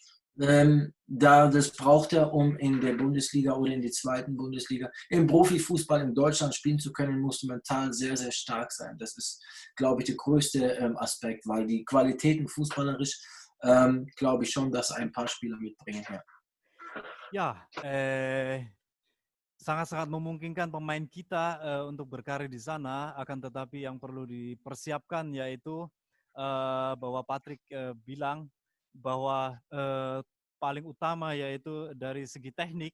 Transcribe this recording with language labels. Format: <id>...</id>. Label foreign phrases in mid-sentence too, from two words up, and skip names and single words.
<de>Das braucht er, um in der Bundesliga oder in die 2. Bundesliga, im Profifußball in Deutschland spielen zu können, musst du mental sehr, sehr stark sein. Das ist, glaube ich, der größte Aspekt, weil die Qualitäten fußballerisch, glaube ich schon, dass ein paar Spieler mitbringen. Ja,</de> <id>sangat-sangat memungkinkan pemain kita untuk berkarir di sana, akan tetapi yang perlu dipersiapkan yaitu bahwa Patrick bilang bahwa paling utama yaitu dari segi teknik.</id>